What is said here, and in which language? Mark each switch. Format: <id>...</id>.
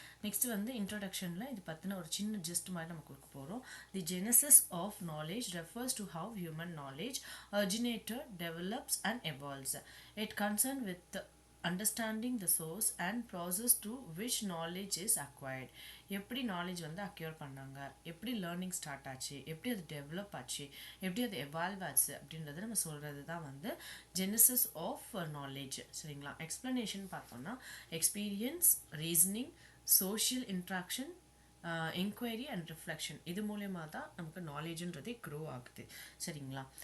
<ta>Next வந்து இன்ட்ரோடக்ஷனில் இது பற்றின ஒரு சின்ன ஜிஸ்ட் மாதிரி நம்ம கொடுக்க போகிறோம்.</ta> <en>The genesis of knowledge refers to how human knowledge originated, develops and evolves. It concerned with understanding the source and process to which knowledge is acquired.</en> <ta>எப்படி நாலேஜ் வந்து அக்யூர் பண்ணாங்க, எப்படி லேர்னிங் ஸ்டார்ட் ஆச்சு, எப்படி அது டெவலப் ஆச்சு, எப்படி அது எவால்வ் ஆச்சு அப்படின்றத நம்ம சொல்கிறது தான் வந்து ஜெனசிஸ் ஆஃப் நாலேஜ். சரிங்களா? எக்ஸ்பிளனேஷன் பார்த்தோம்னா experience, reasoning, social interaction, enquiry and reflection, இது மூலயமா தான் நமக்கு நாலேஜுன்றதே க்ரோ ஆகுது. சரிங்களா?</ta>